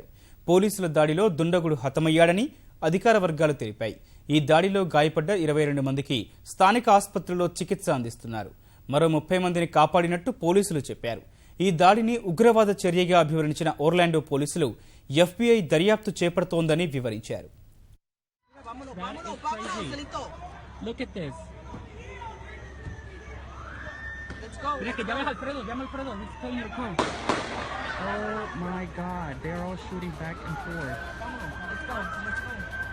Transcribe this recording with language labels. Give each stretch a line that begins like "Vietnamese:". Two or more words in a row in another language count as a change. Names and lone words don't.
Telugu: పోలీసుల దాడిలో దుండగుడు హతమయ్యాడని అధికార వర్గాలు తెలిపాయి. ఈ దాడిలో గాయపడ్డ 22 మందికి స్థానిక ఆసుపత్రిలో చికిత్స అందిస్తున్నారు. మరో 30 మందిని కాపాడినట్టు పోలీసులు చెప్పారు. ఈ దాడిని ఉగ్రవాద చర్యగా అభివర్ణించిన ఓర్లాండో పోలీసులు FBI దర్యాప్తు చేపడుతోందని వివరించారు.
Spanish: Mira que llama Alfredo,
English: he's telling you to come. Oh my God, they're all shooting back and forth. Come on, let's go.